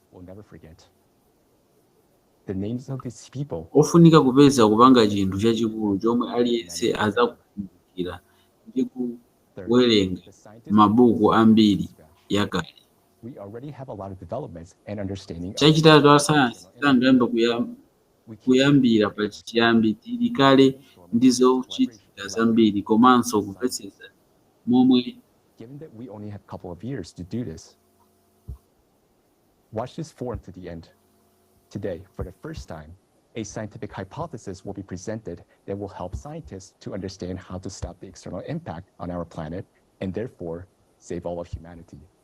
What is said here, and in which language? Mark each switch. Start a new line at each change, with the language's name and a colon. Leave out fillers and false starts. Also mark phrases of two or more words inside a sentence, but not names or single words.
Nyanja: Ofunika kupeza kupanga chinthu chachikulu chomwe aliyense adzakumbukira ndi kuwerenga mabuku ambiri yakale. Chachitatu asayansi sangayamba kuyambira pachiyambi tili kale ndi zochitika zambiri komanso kupezesa momwe.
English: Given that we only have a couple of years to do this, watch this forum to the end. Today, for the first time, a scientific hypothesis will be presented that will help scientists to understand how to stop the external impact on our planet and therefore save all of humanity.